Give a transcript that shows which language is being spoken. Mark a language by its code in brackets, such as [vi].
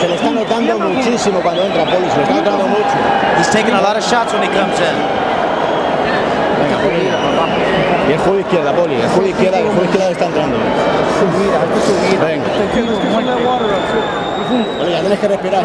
[es] Se le está notando muchísimo cuando entra, Poli. Se le está notando mucho. [en] He's taking a lot of shots when he comes in. [es] Venga, Poli. Y el juego izquierda, Poli. El juego izquierda está entrando. Venga. Poli, ya tienes que respirar.